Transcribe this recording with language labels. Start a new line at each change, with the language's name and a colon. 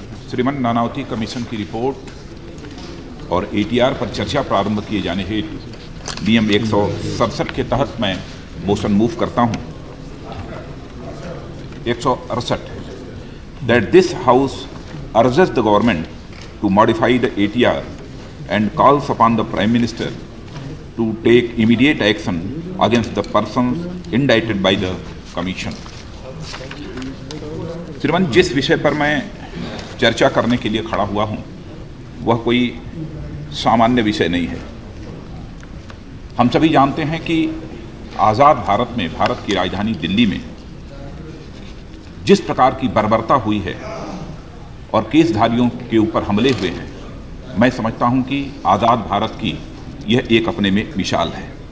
Hindi: श्रीमान नानावती कमीशन की रिपोर्ट और एटीआर पर चर्चा प्रारंभ किए जाने हेतु नियम 167 के तहत मैं मोशन मूव करता हूं।
English: 168 that this house urges the government to modify the ATR and calls upon the Prime Minister to take immediate action against the persons indicted by the Commission.
Hindi: श्रीमान, जिस विषय पर मैं चर्चा करने के लिए खड़ा हुआ हूं वह कोई सामान्य विषय नहीं है। हम सभी जानते हैं कि आज़ाद भारत में, भारत की राजधानी दिल्ली में जिस प्रकार की बर्बरता हुई है और केसधारियों के ऊपर हमले हुए हैं, मैं समझता हूं कि आज़ाद भारत की यह एक अपने में मिसाल है।